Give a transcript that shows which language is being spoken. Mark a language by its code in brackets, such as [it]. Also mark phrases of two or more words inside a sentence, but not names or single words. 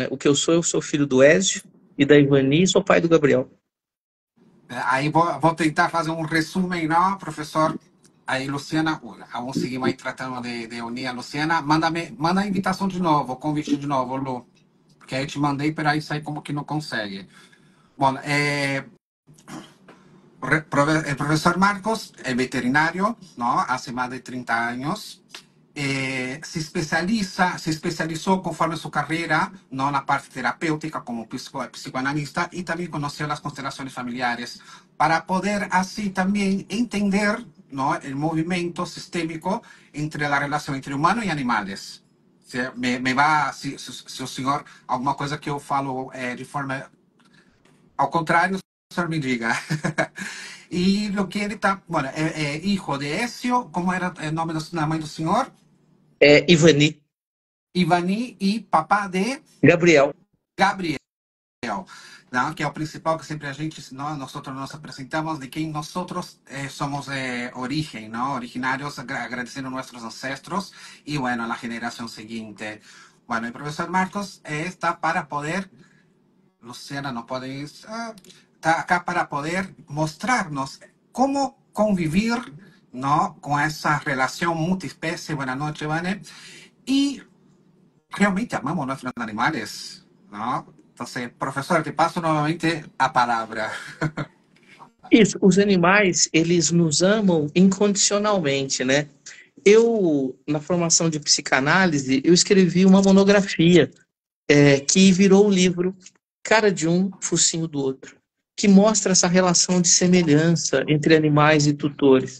[pt] O que eu sou filho do Ézio e da Ivani e sou pai do Gabriel. Aí vou tentar fazer um resumo, não, professor? Aí, Luciana, vamos seguir aí tratando de unir a Luciana. Manda a invitação de novo, o convite de novo, Lu. Porque aí eu te mandei, pero aí sai como que não consegue. Bom, [es] el profesor Marcos es veterinario, ¿no? Hace más de 30 años. Se especializó conforme su carrera, ¿no? En la parte terapéutica como psicoanalista y también conoció las constelaciones familiares para poder así también entender, ¿no? El movimiento sistémico entre la relación entre humano y animales. [pt] Me va, se o senhor, alguma coisa que eu falo de forma ao contrário, o senhor me diga. [es] Y lo que él está, bueno, hijo de Ezio, ¿cómo era el nombre de la [pt] mãe do senhor? [es] Ivani, Ivani y papá de Gabriel. Gabriel, ¿no? Que es el principal que siempre [pt] a gente, [es] ¿no? Nosotros nos presentamos de quien nosotros somos de origen, ¿no? Originarios, agradeciendo a nuestros ancestros y bueno, a la generación siguiente. Bueno, el profesor Marcos está para poder, Luciana no puede ir, está acá para poder mostrarnos cómo convivir, ¿no? Con esa relación multiespecie. Buenas noches, Vane. Y realmente amamos nuestros animales, ¿no? Entonces, profesor, te paso nuevamente a palabra. [pt] Isso, os animais, eles nos amam incondicionalmente, né? Na formação de psicanálise, eu escrevi uma monografia que virou o livro Cara de um, Focinho do Outro, que mostra essa relação de semelhança entre animais e tutores.